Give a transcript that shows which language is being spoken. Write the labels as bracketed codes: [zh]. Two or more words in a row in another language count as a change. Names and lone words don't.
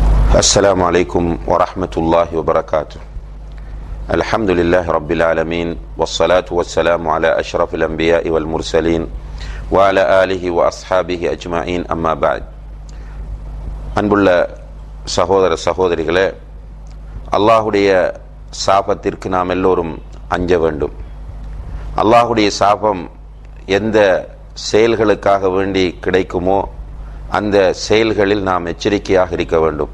[ar] السلام عليكم ورحمة الله وبركاته. الحمد لله رب العالمين والصلاة والسلام على أشرف الأنبياء والمرسلين وعلى آله وأصحابه أجمعين أما بعد. [ta] அன்புள்ள சகோதர சகோதரிகளே, அல்லாஹுடைய சாபத்திற்கு நாம் எல்லோரும் அஞ்ச வேண்டும். அல்லாஹுடைய சாபம் எந்த செயல்களுக்காக வேண்டி கிடைக்குமோ அந்த செயல்களில் நாம் எச்சரிக்கையாக இருக்க வேண்டும்.